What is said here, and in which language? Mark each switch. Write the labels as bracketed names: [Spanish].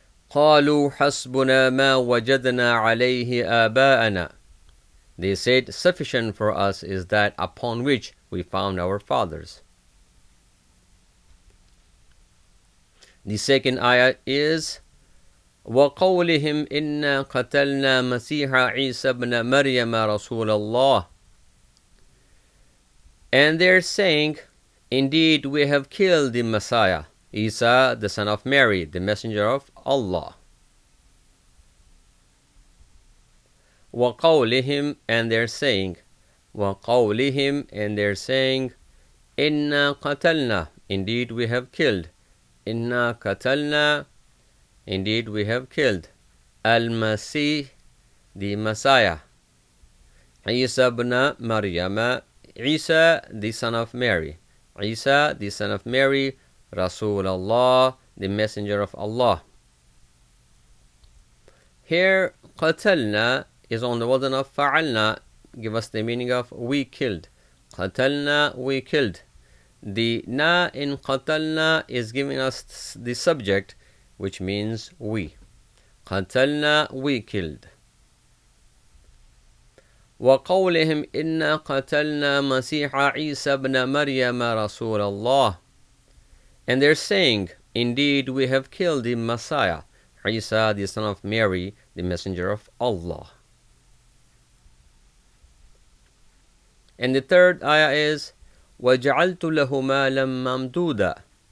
[Arabic] قالوا حسبنا ما وجدنا عليه آباءنا. [English] They said, sufficient for us is that upon which we found our fathers. The second ayah is [Arabic] وَقَوْلِهِمْ إِنَّا قَتَلْنَا مَسِيحَ عِيسَى بْنَ مَرْيَمَ رَسُولَ اللَّهِ. [English] And they're saying, indeed we have killed the Messiah, Isa, the son of Mary, the messenger of Allah. وَقَوْلِهِمْ, and they're saying. وَقَوْلِهِمْ, and they're saying. [Arabic] إِنَّا قَتَلْنَا, [English] indeed we have killed. إِنَّا قَتَلْنَا, indeed we have killed. Al-Masih, the Messiah. Isa ibn Maryam, Isa, the son of Mary. Isa, the son of Mary. Rasulullah, the messenger of Allah. Here, قتلنا is on the wazn of فعلنا, give us the meaning of we killed. قتلنا, we killed. The na in قتلنا is giving us the subject, which means we. قتلنا, we killed. [Arabic] وقولهم إنا قتلنا مسيح عيسى بن مريم رسول الله. [English] And they're saying, indeed we have killed the Messiah, Isa, the son of Mary, the messenger of Allah. And the third ayah is [Arabic] وَجَعَلْتُ لَهُ مَالًا مَمْدُودًا.